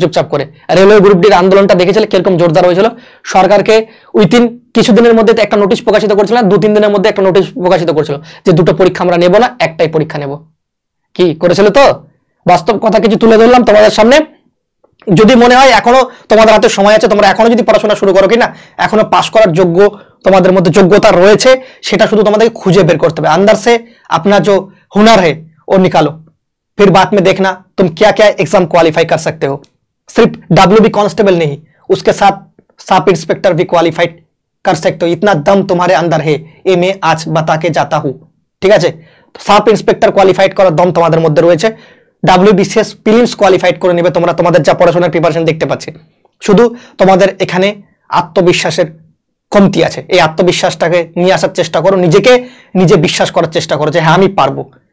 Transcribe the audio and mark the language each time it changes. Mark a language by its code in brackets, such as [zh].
[bn] চুপচাপ করে railway group ডির আন্দোলনটা দেখেছিলে কিরকম জোরদার হয়েছিল? সরকারকে উইথিন কিছুদিনের মধ্যে একটা নোটিশ প্রকাশিত করেছিল, 2-3 দিনের মধ্যে একটা নোটিশ প্রকাশিত করেছিল যে দুটো পরীক্ষা আমরা নেব না, একটাই পরীক্ষা নেব। কি করেছিল? তো বাস্তব কথা কিছু তুলে ধরলাম তোমাদের সামনে। যদি মনে হয় এখনো তোমাদের হাতে সময় আছে, তোমরা এখনো যদি পড়াশোনা শুরু করো, কিনা এখনো পাস করার যোগ্য তোমাদের মধ্যে যোগ্যতা রয়েছে, সেটা শুধু তোমাদেরকে খুঁজে বের করতে হবে। [hi] अंदर से अपना जो हुनर है वो निकालो, फिर बाद में देखना तुम क्या क्या एग्जाम क्वालिफाई कर सकते हो। सिर्फ WB कांस्टेबल नहीं, उसके साथ सब इंस्पेक्टर भी क्वालिफाइड कर सकते हो। इतना दम तुम्हारे अंदर है, ये मैं आज बता के जाता हूं, [bn] ঠিক আছে? সাব ইন্সপেক্টর কোয়ালিফাইড করার দম তোমাদের মধ্যে রয়েছে। WBCS প্রিলিমস কোয়ালিফাইড করে নেবে তোমরা, তোমাদের যা পড়াশোনার প্রিপারেশন দেখতে পাচ্ছি। শুধু তোমাদের এখানে আত্মবিশ্বাসের কমতি আছে, এই আত্মবিশ্বাসটাকে নিয়ে আসার চেষ্টা করো, নিজেকে নিজে বিশ্বাস করার চেষ্টা করো যে হ্যাঁ আমি পারবো।